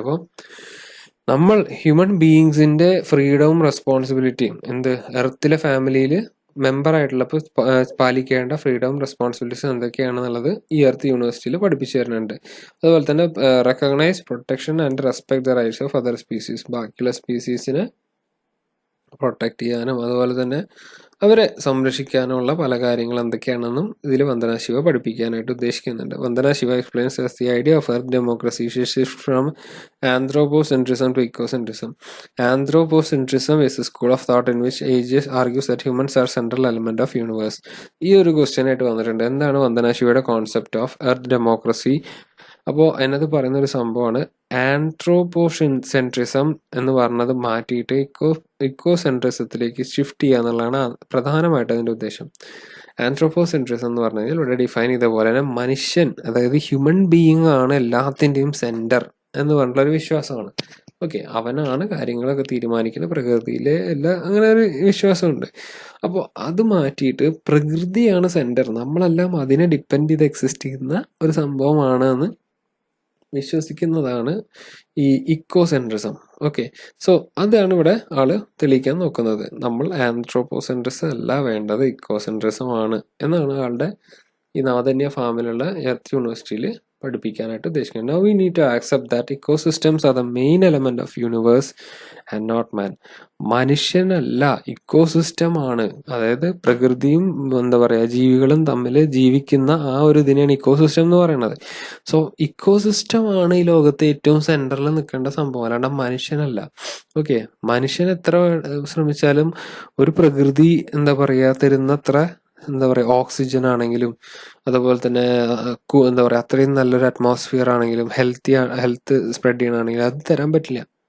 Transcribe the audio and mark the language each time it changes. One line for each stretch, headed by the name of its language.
Malayalam: അപ്പോൾ നമ്മൾ ഹ്യൂമൻ ബീയിങ്സിന്റെ ഫ്രീഡവും റെസ്പോൺസിബിലിറ്റിയും എർത്തിലെ ഫാമിലിയിൽ മെമ്പർ ആയിട്ടുള്ളപ്പോൾ പാലിക്കേണ്ട ഫ്രീഡവും റെസ്പോൺസിബിലിറ്റീസ് എന്തൊക്കെയാണെന്നുള്ളത് ഈ എർത്ത് യൂണിവേഴ്സിറ്റിയിൽ പഠിപ്പിച്ചു തരുന്നുണ്ട്. അതുപോലെ തന്നെ
English: Recognise, protection and respect the rights of other species.
Malayalam: ബാക്കിയുള്ള സ്പീസീസിനെ പ്രൊട്ടക്ട് ചെയ്യാനും അതുപോലെ തന്നെ അവരെ സംരക്ഷിക്കാനുള്ള പല കാര്യങ്ങൾ എന്തൊക്കെയാണെന്നും ഇതിൽ വന്ദന ശിവ പഠിപ്പിക്കാനായിട്ട് ഉദ്ദേശിക്കുന്നുണ്ട്.
English: Vandana Shiva explains as the idea of earth democracy shift from anthropocentrism to ecocentrism. Anthropocentrism is a school of thought in which ages argues that humans are central element of universe.
Malayalam: ഈ ഒരു ക്വസ്റ്റ്യൻ ആയിട്ട് വന്നിട്ടുണ്ട്. എന്താണ് വന്ദന ശിവയുടെ കോൺസെപ്റ്റ് ഓഫ് എർത്ത് ഡെമോക്രസി? അപ്പോൾ അതിനകത്ത് പറയുന്ന ഒരു സംഭവമാണ് ആൻട്രോപോസെൻട്രിസം എന്ന് പറഞ്ഞത് മാറ്റിയിട്ട് ഇക്കോസെൻട്രിസത്തിലേക്ക് ഷിഫ്റ്റ് ചെയ്യുക എന്നുള്ളതാണ് പ്രധാനമായിട്ട് അതിൻ്റെ ഉദ്ദേശം. ആൻട്രോപോസെൻട്രിസം എന്ന് പറഞ്ഞു കഴിഞ്ഞാൽ ഇവിടെ ഡിഫൈൻ ചെയ്ത പോലെ തന്നെ മനുഷ്യൻ, അതായത് ഹ്യൂമൻ ബീയിങ് ആണ് എല്ലാത്തിൻ്റെയും സെന്റർ എന്ന് പറഞ്ഞിട്ടുള്ളൊരു വിശ്വാസമാണ്. ഓക്കെ, അവനാണ് കാര്യങ്ങളൊക്കെ തീരുമാനിക്കുന്നത്, പ്രകൃതിയിലെ അങ്ങനെ ഒരു വിശ്വാസമുണ്ട്. അപ്പോൾ അത് മാറ്റിയിട്ട് പ്രകൃതിയാണ് സെന്റർ, നമ്മളെല്ലാം അതിനെ ഡിപ്പെൻഡ് ചെയ്ത് എക്സിസ്റ്റ് ചെയ്യുന്ന ഒരു സംഭവമാണ് എന്ന് വിശ്വസിക്കുന്നതാണ് ഈ ഇക്കോസെൻട്രിസം. ഓക്കെ, സോ അതാണ് ഇവിടെ ആള് തെളിയിക്കാൻ നോക്കുന്നത്. നമ്മൾ ആന്ത്രോപോസെൻട്രിസം അല്ല വേണ്ടത്, ഇക്കോസെൻട്രിസം ആണ് എന്നാണ് ആളുടെ ഈ നവധന്യ ഫാമിലുള്ള എർത്ത് യൂണിവേഴ്സിറ്റിയിൽ പഠിപ്പിക്കാനായിട്ട് ഉദ്ദേശിക്കുന്നത്.
English: Now we need to accept that ecosystems are the main element of universe and not man.
Malayalam: മനുഷ്യനല്ല, ഇക്കോസിസ്റ്റം ആണ്. അതായത് പ്രകൃതിയും ജീവികളും തമ്മിൽ ജീവിക്കുന്ന ആ ഒരു ഇതിനെയാണ് ഇക്കോസിസ്റ്റം എന്ന് പറയുന്നത്. സോ ഇക്കോസിസ്റ്റം ആണ് ഈ ലോകത്തെ ഏറ്റവും സെന്ററിൽ നിൽക്കേണ്ട സംഭവം, അല്ലാണ്ട് മനുഷ്യനല്ല. ഓക്കെ, മനുഷ്യൻ എത്ര ശ്രമിച്ചാലും ഒരു പ്രകൃതി തരുന്നത്ര ഓക്സിജൻ ആണെങ്കിലും അതുപോലെ തന്നെ അത്രയും നല്ലൊരു അറ്റ്മോസ്ഫിയർ ആണെങ്കിലും ഹെൽത്ത് സ്പ്രെഡ് ചെയ്യണമെങ്കിലും അത് തരാൻ പറ്റില്ല.